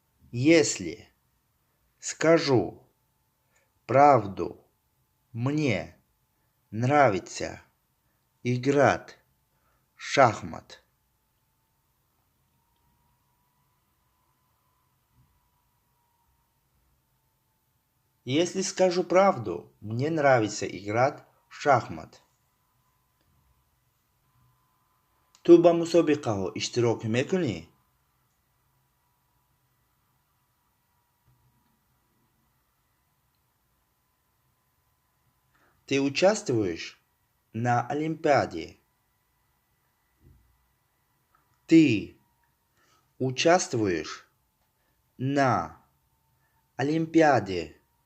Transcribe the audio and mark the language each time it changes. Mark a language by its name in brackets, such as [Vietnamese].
[Russian] Если скажу правду, мне нравится играть в шахмат. Если скажу правду, мне нравится играть в шахмат. [Persian] تو با مسابقه ها اشتراک میکنی؟ [Russian] Ты участвуешь на Олимпиаде? Ты участвуешь на Олимпиаде?